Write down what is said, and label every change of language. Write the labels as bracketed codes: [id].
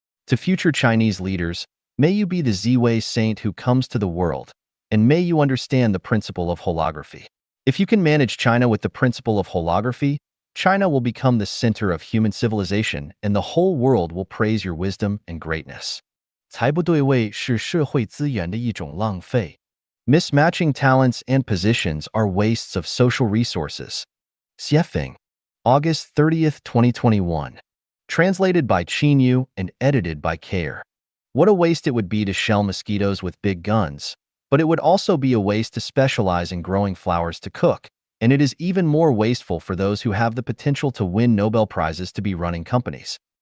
[en] To future Chinese leaders, may you be the Ziwei saint who comes to the world, and may you understand the principle of holography. If you can manage China with the principle of holography, China will become the center of human civilization, and the whole world will praise your wisdom and greatness. [zh] 才不对位是社会资源的一种浪费. [en] Mismatching talents and positions are wastes of social resources. Xiefeng, August 30th, 2021. Translated by Chinyu and edited by Care. What a waste it would be to shell mosquitoes with big guns, but it would also be a waste to specialize in growing flowers to cook, and it is even more wasteful for those who have the potential to win Nobel Prizes to be running companies.